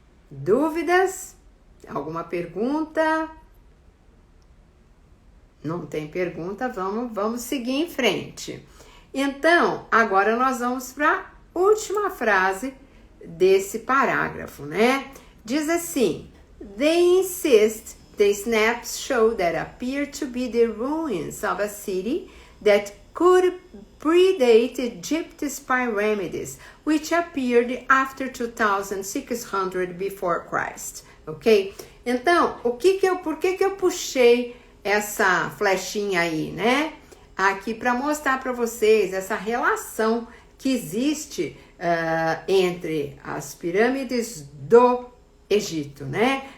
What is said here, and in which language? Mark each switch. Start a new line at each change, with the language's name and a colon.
Portuguese: Dúvidas? Alguma pergunta? Não tem pergunta, vamos seguir em frente. Então, agora nós vamos para a última frase desse parágrafo, né? Diz assim:
English: They insist the snaps show that appear to be the ruins of a city that could predate Egypt's pyramids, which appeared after 2600 before Christ. Ok?
Portuguese: Então, por que que eu puxei essa flechinha aí, né? Aqui para mostrar para vocês essa relação que existe entre as pirâmides do Egito, né?